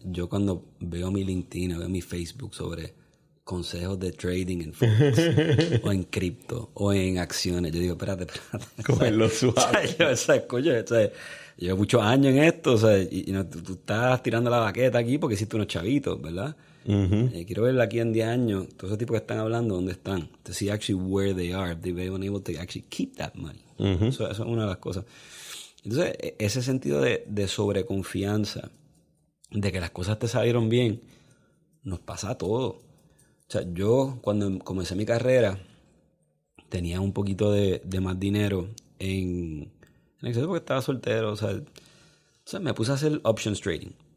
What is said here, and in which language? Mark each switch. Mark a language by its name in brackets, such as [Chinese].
[Spanish] Yo cuando veo mi LinkedIn, veo mi Facebook sobre consejos de trading en forex o en cripto o en acciones, yo digo, espérate. Cogerlo suave. Yo llevo muchos años en esto, o sea, y no, tú estás tirando la baqueta aquí porque hiciste unos chavitos, ¿verdad? Uh-huh. Quiero ver aquí en 10 años, todos esos tipos que están hablando, ¿dónde están? [English] To see actually where they are, if they've been able to actually keep that money. [Spanish] Uh-huh. Eso es una de las cosas. Entonces, ese sentido de sobreconfianza, de que las cosas te salieron bien, nos pasa a todos. O sea, yo cuando comencé mi carrera tenía un poquito de más dinero en exceso porque estaba soltero. O sea, me puse a hacer options trading.